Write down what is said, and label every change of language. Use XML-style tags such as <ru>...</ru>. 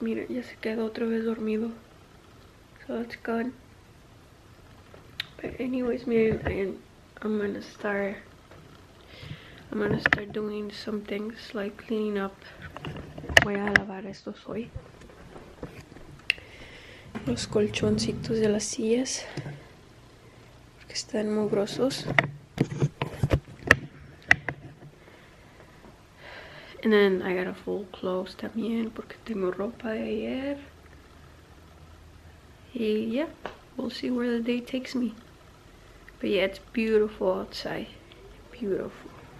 <es>Mira, ya se quedó otra vez dormido.</es> <en>So that's gone. But anyways, miren, I'm gonna start doing some things like cleaning up.</en> <es>Voy a lavar estos hoy. Los colchoncitos de las sillas. Porque están mugrosos.</es> <en>And then I gotta fold clothes</en> <es>también porque tengo ropa de ayer.</es> <en>Y yeah, we'll see where the day takes me. But yeah, it's beautiful outside. Beautiful.</en>